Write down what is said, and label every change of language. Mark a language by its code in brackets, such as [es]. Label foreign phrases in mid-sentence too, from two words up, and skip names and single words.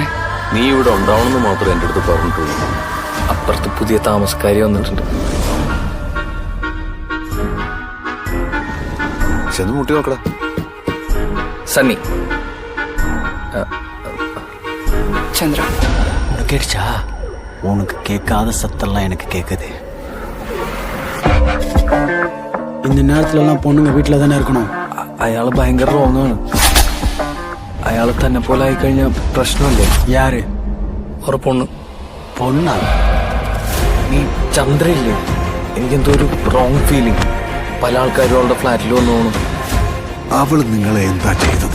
[ml] നീ ഇവിടെ ഉണ്ടാവണമെന്ന് മാത്രം എൻ്റെ അടുത്ത് പറഞ്ഞിട്ടുള്ളൂ. അപ്പുറത്ത് പുതിയ താമസക്കാരി വന്നിട്ടുണ്ട്. ചെന്ന് മുട്ടി നോക്കടാ. സണ്ണി ചന്ദ്ര, [ta] கேட்டுச்சா? உனக்கு கேட்காத சத்தெல்லாம் எனக்கு கேட்குது. இந்த நேரத்துலலாம் பொண்ணுங்க வீட்டில் தானே இருக்கணும். [ml] അയാൾ ഭയങ്കര റോങ്ങാണ്. അയാൾ തന്നെ പോലെ ആയിക്കഴിഞ്ഞാൽ പ്രശ്നമല്ലേ? [ta] யாரு? [ml] ഒരു പൊണ്ണ്. [ta] பொண்ணா? [ml] നീ ചന്ദ്രയില്ലേ? എനിക്കെന്തോ ഒരു [en] wrong feeling. [ml] പല ആൾക്കാരും അവളുടെ ഫ്ലാറ്റിൽ വന്നു പോകണം. അവൾ നിങ്ങളെ എന്താ ചെയ്തത്?